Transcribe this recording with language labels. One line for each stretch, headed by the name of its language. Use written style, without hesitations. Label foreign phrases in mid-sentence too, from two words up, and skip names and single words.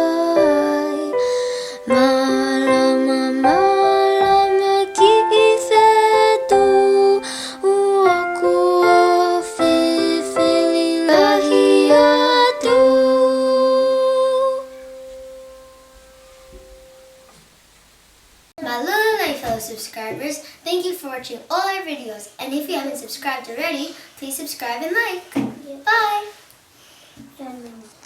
Tongan: Malama, malama ki fetu'u, aku o fiefia Malo,
English: my fellow subscribers, thank you for watching all our videos, and if you haven't subscribed already, please subscribe and like. Bye!